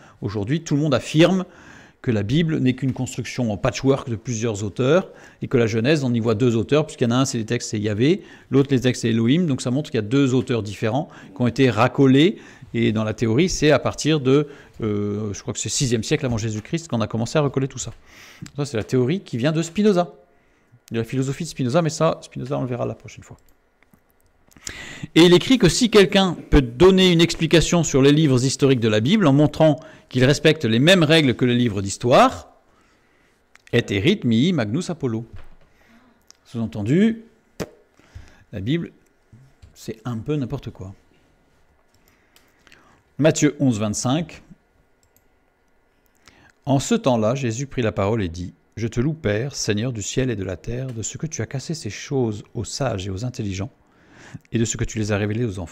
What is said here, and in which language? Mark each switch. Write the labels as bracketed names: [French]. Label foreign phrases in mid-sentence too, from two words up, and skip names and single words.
[French] Aujourd'hui, tout le monde affirme que la Bible n'est qu'une construction en patchwork de plusieurs auteurs, et que la Genèse, on y voit deux auteurs, puisqu'il y en a un, c'est les textes, c'est Yahvé, l'autre, les textes, c'est Elohim, donc ça montre qu'il y a deux auteurs différents qui ont été racolés, et dans la théorie, c'est à partir de, je crois que c'est 6e siècle avant Jésus-Christ, qu'on a commencé à recoller tout ça. Ça, c'est la théorie qui vient de Spinoza, de la philosophie de Spinoza, mais ça, Spinoza, on le verra la prochaine fois. Et il écrit que si quelqu'un peut donner une explication sur les livres historiques de la Bible en montrant qu'ils respectent les mêmes règles que les livres d'histoire, [Latin] et erit mihi magnus Apollo. [French] Sous-entendu, la Bible, c'est un peu n'importe quoi. Matthieu 11, 25. En ce temps-là, Jésus prit la parole et dit : « Je te loue, Père, Seigneur du ciel et de la terre, de ce que tu as cassé ces choses aux sages et aux intelligents, et de ce que tu les as révélées aux enfants.